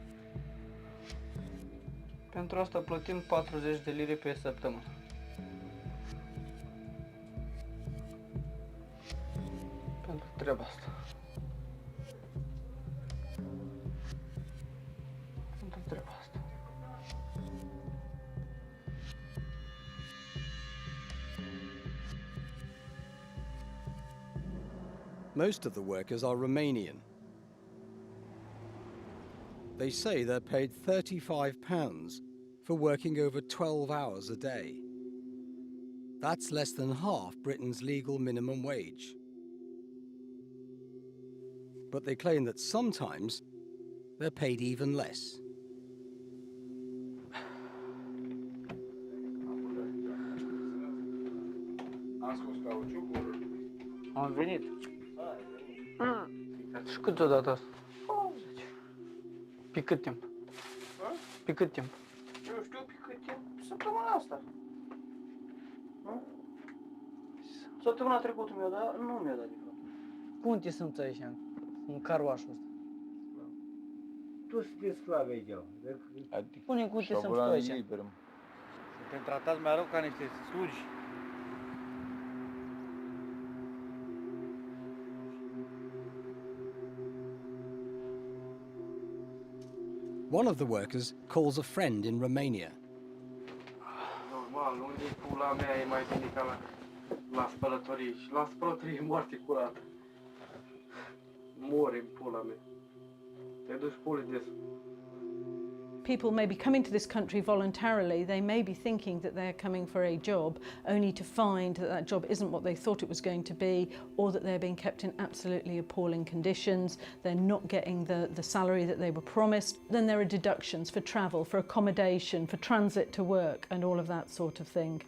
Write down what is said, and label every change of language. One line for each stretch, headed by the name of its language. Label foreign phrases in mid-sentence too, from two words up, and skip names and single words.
Romanian: Pentru asta plătim 40 de lire pe săptămână. Pentru treaba asta. Pentru treaba asta.
English: Most of the workers are Romanian. They say they're paid £35 for working over 12 hours a day. That's less than half Britain's legal minimum wage. But they claim that sometimes they're paid even less.
Romanian: Am venit. Și cât o dată asta? 80. Pe cât timp? Pe cât timp? Eu știu pe cât timp. Săptămâna asta. Săptămâna trecută mi-a dat, nu mi-a dat de fapt. Cum te simți aici, în carvașul ăsta? Tu sunteți sclavi aici. Spune-mi cum te simți tu aici. Suntem tratați mai rău ca niște slugi.
English: One of the workers calls a friend in Romania.
Romanian: Normal, unde pula mea e mai bine ca la spălătorie. Și la spălătorie e moarte curată. Mori în pula mea. Te duci puli des.
English: People may be coming to this country voluntarily. They may be thinking that they're coming for a job, only to find that that job isn't what they thought it was going to be, or that they're being kept in absolutely appalling conditions. They're not getting the salary that they were promised. Then there are deductions for travel, for accommodation, for transit to work, and all of that sort of thing.